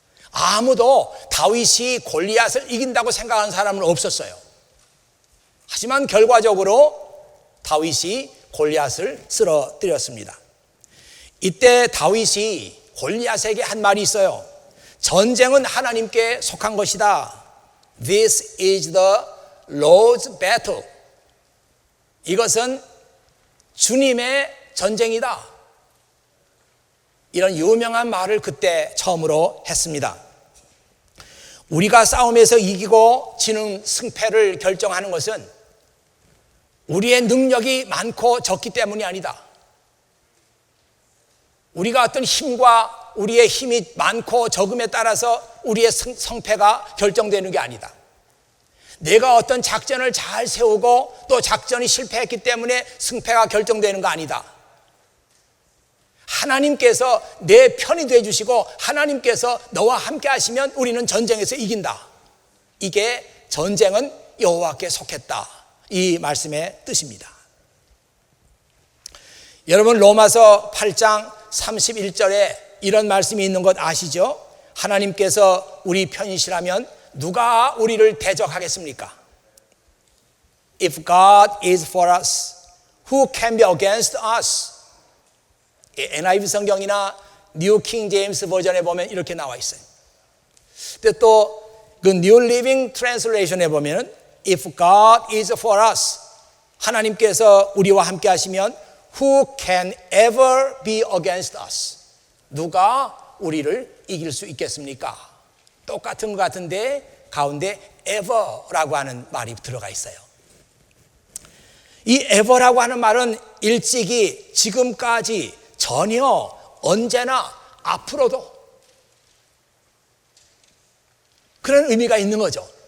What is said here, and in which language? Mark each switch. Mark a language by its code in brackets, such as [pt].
[ko] 아무도 다윗이 골리앗을 이긴다고 생각하는 사람은 없었어요. 하지만 결과적으로 다윗이 골리앗을 쓰러뜨렸습니다. 이때 다윗이 골리앗에게 한 말이 있어요. 전쟁은 하나님께 속한 것이다. [en] This is the Lord's battle. [ko] 이것은 주님의 전쟁이다. 이런 유명한 말을 그때 처음으로 했습니다. 우리가 싸움에서 이기고 지는 승패를 결정하는 것은 우리의 능력이 많고 적기 때문이 아니다. 우리가 어떤 힘과 우리의 힘이 많고 적음에 따라서 우리의 성패가 결정되는 게 아니다. 내가 어떤 작전을 잘 세우고 또 작전이 실패했기 때문에 승패가 결정되는 거 아니다. 하나님께서 내 편이 되어주시고 하나님께서 너와 함께 하시면 우리는 전쟁에서 이긴다. 이게 전쟁은 여호와께 속했다, 이 말씀의 뜻입니다. 여러분, 로마서 8장 31절에 이런 말씀이 있는 것 아시죠? 하나님께서 우리 편이시라면 누가 우리를 대적하겠습니까? [en] If God is for us, who can be against us? [ko] NIV 성경이나 뉴 킹 제임스 버전에 보면 이렇게 나와 있어요. 근데 또 그 New Living Translation에 보면 [en] If God is for us, [ko] 하나님께서 우리와 함께 하시면 [en] Who can ever be against us? [ko] 누가 우리를 이길 수 있겠습니까? 똑같은 것 같은데 가운데 ever라고 하는 말이 들어가 있어요. 이 ever라고 하는 말은 일찍이, 지금까지, 전혀, 언제나, 앞으로도 그런 의미가 있는 거죠.